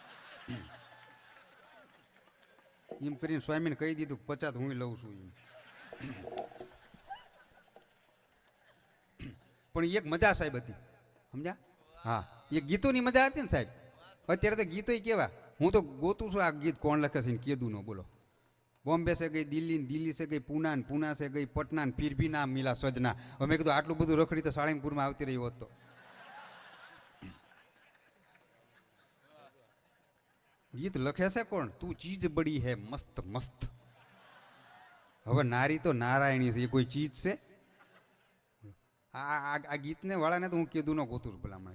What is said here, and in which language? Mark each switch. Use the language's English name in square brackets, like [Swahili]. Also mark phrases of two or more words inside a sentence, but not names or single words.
[Gujarati] એમ કરીને સ્વામીને કહી દીધું 50 હું લઉં છું એમ. પણ એક મજા સાહેબ હતી, સમજ્યા? હા, એ ગીતોની મજા હતી ને સાહેબ. અત્યારે તો ગીતો કેવા, હું તો ગોતું છું આ ગીત કોણ લખે છે ને કીધું ન બોલો. [Hindi] બોમ્બે से गई दिल्ली, दिल्ली से गई पूना, पूना से गई पटना, फिर भी ना मिला सजना. [Gujarati] હવે મેં કીધું આટલું બધું રખડી તો સાળંગપુરમાં આવતી રહી હોત તો. ગીત લખે છે કોણ? [Hindi] तू चीज़ बड़ी है मस्त मस्त. [Gujarati] હવે નારી તો નારાયણી છે, એ કોઈ ચીજ છે? આ ગીતને વાળાને તો હું કીધું ન ગોતું ભલામણ.